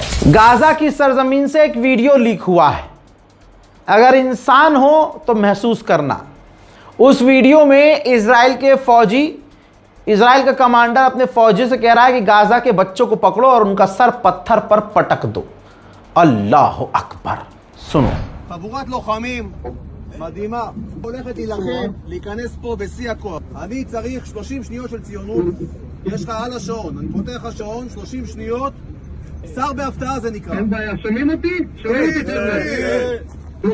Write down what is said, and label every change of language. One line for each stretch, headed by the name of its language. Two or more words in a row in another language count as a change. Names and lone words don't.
Hindi: गाजा की सरजमीन से एक वीडियो लीक हुआ है। अगर इंसान हो तो महसूस करना। उस वीडियो में इजराइल के फौजी, इजराइल का कमांडर अपने फौजी से कह रहा है कि गाजा के बच्चों को पकड़ो और उनका सर पत्थर पर पटक दो।
Arabic: الله أكبر.
Hindi: सुनो।
Hebrew: חבורת לוחמים מדהימה הולכת להילחם, להיכנס פה בשיא הכוח. אני צריך 30 שניות של ציונות. יש לך על השעון, אני פותח לך שעון, 30 שניות. שר בהפתעה זה נקרא. אין בעיה, שומעים אותי? שומעים אותי.